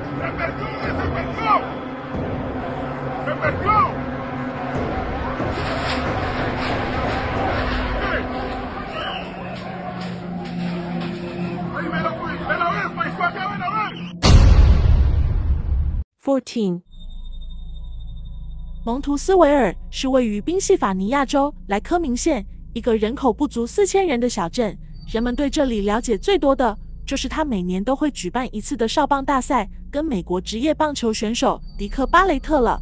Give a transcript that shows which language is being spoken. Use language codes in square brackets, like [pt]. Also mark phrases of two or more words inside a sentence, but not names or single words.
[es] ¡Ahí ven a ver, país acá, ven a ver! 14. [zh] 蒙图斯维尔是位于宾夕法尼亚州莱科明县一个人口不足4000人的小镇。人们对这里了解最多的就是它每年都会举办一次的少棒大赛，跟美国职业棒球选手迪克·巴雷特了。